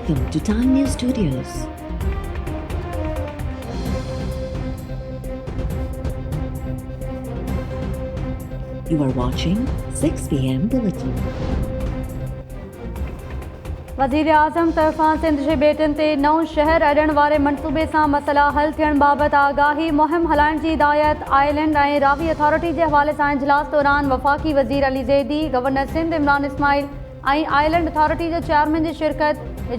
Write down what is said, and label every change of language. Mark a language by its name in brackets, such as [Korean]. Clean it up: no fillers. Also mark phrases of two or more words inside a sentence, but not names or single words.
[English] to Time News Studios. You are watching 6 PM Bulletin. [Sindhi] वज़ीर आज़म तरफ़ां सिंध जे बेटनि ते नओं शहर अॾण वारे मनसूबे सां मसइला हल थियण बाबति आगाही मुहिम हलाइण जी हिदायत। आइलैंड ऐं रावी अथॉरिटी जे हवाले सां इजलास दौरान वफ़ाक़ी वज़ीर अली ज़ैदी, गवर्नर सिंध इमरान इस्माइल ऐं आइलैंड अथॉरिटी जे चेयरमैन जी शिरकत।